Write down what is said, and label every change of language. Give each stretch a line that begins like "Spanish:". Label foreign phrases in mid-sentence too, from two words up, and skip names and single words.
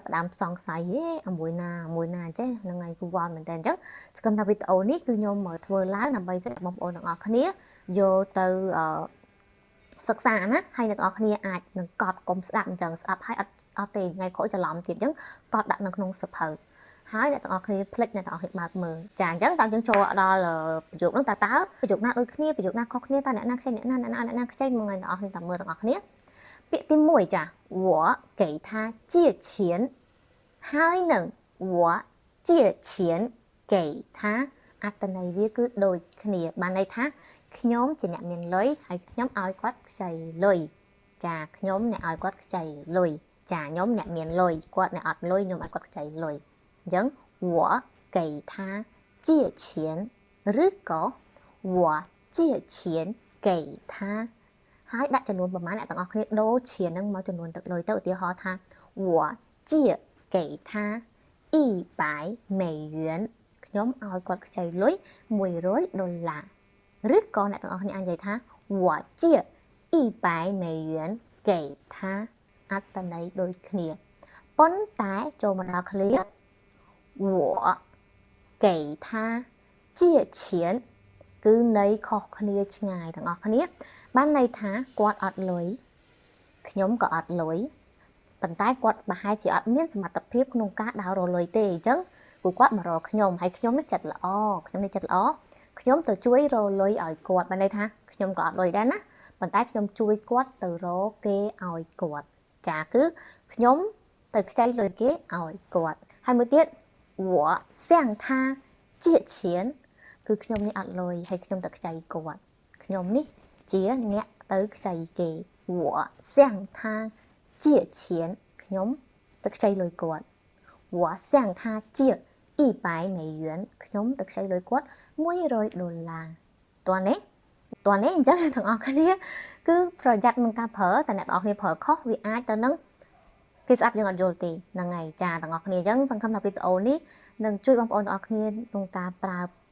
Khmer: ផ្ដើមសង្ស័យហេមួយណាចេះហ្នឹងហើយគូវល់មែនតើអញ្ចឹងសង្ឃឹមថាវីដេអូនេះគឺខ្ញុំធ្វើឡើងដើម្បីសម្រាប់បងប្អូនទាំងអស់គ្នាយកទៅសិក្សាណាហើយអ្នកទាំងអស់គ្នាអាចនឹងកត់កុំស្ដាប់អញ្ចឹងស្ដាប់ហើយអត់ទេថ្ងៃក្រោយ ច្រឡំទៀតអញ្ចឹងកត់ដាក់នៅក្នុងសៀវភៅហើយអ្នកទាំងអស់គ្នាផ្លិចអ្នកទាំងអស់គ្នាបើកមើលចាអញ្ចឹងតើយើងចូលដល់ប្រយោគហ្នឹងតើប្រយោគណាដូចគ្នាប្រយោគណាខុសគ្នាតើអ្នកណាខ្ចី អ្នកណាខ្ចីមកអ្នកទាំងអស់គ្នាតាមមើលទាំងអស់គ្នាពាក្យទី1ចា
Chinese: 我给他借钱
Khmer: ហើយនឹង
Chinese: 我借钱给他
Khmer: អ ត្ថន័យវាគឺដូចគ្នាបានន័យថាខ្ញុំជាអ្នកមានលុយហើយខ្ញុំឲ្យគាត់ខ្ចី លុយចាខ្ញុំអ្នកឲ្យគាត់ខ្ចីលុយចាខ្ញុំអ្នកមានលុយគាត់អ្នកអត់លុយខ្ញុំឲ្យគាត់ខ្ចីលុយអញ្ចឹង
Chinese: 我给他借钱
Khmer: ឬក៏
Chinese: 我借钱给他
Khmer: ហើយដាក់ចំនួនប្រមាណអ្នកទាំងអស់គ្នាដូរឈៀនហ្នឹងមកចំនួនទឹកលុយទៅឧទាហរណ៍ថា
Chinese: 我借给他100美元
Khmer: ខ្ញុំឲ្យគាត់ខ្ចីលុយ $100ឬក៏អ្នកទាំងអស់គ្នាអាចនិយាយថា
Chinese: 我借100美元给他
Khmer: អត្ថន័យដូចគ្នាប៉ុន្តែចូលមកដល់ឃ្លា
Chinese: 我给他借钱
Khmer: គឺន័យខុសគ្នាឆ្ងាយទាំងអស់គ្នាបានន័យថាគាត់អត់លុយខ្ញុំ ក៏អត់លុយប៉ុន្តែគាត់ប្រហែលជាអត់មានសមត្ថភាពក្នុងការដើររកលុយទេអញ្ចឹងព្រោះគាត់មករកខ្ញុំហើយខ្ញុំនេះចិត្តល្អខ្ញុំទៅជួយ រកលុយឲ្យគាត់បានន័យថាខ្ញុំក៏អត់លុយដែរណាប៉ុន្តែខ្ញុំជួយគាត់ទៅរកគេឲ្យគាត់ចាគឺខ្ញុំទៅ ខ្ចីលុយគេឲ្យគាត់ហើយមួយទៀត
Chinese: 我向他借钱
Khmer: គឺខ្ញុំនេះអត់លុយហើយ ខ្ញុំទៅខ្ចីគាត់ខ្ញុំនេះជាអ្នកទៅខ្ចីគេ
Chinese: 我向他借钱
Khmer: ខ្ញុំទៅខ្ចីលុយគាត់
Chinese: 我向他借100美元
Khmer: ខ្ញុំទៅខ្ចីលុយគាត់$100តើនេះអញ្ចឹងទាំងអស់គ្នាគឺប្រយ័ត្ននឹងការប្រើតែអ្នកទាំងអស់គ្នាប្រើខុសវាអាចទៅនឹងគេស្ដាប់យើងអត់យល់ទេហ្នឹងហើយចាទាំងអស់គ្នាអញ្ចឹងសង្ឃឹមថាវីដេអូនេះនឹងជួយបងប្អូនទាំងអស់គ្នាក្នុងការប្រើ